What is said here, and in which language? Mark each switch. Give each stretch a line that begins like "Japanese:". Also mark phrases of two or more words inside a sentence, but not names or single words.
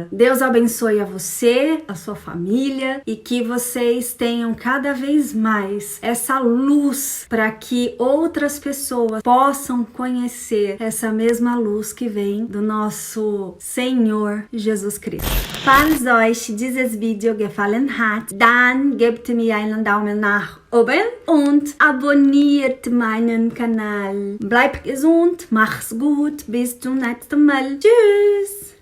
Portuguese: Deus abençoe a você, a sua família e que vocês tenham cada vez mais essa luz para que outras pessoas possam conhecer essa mesma luz que vem do nosso Senhor Jesus Cristo.
German: Falls euch dieses Video gefallen hat, dann gebt mir einen Daumen nach oben und abonniert meinen Kanal. Bleibt gesund, mach's gut, bis zum nächsten Mal. Tschüss!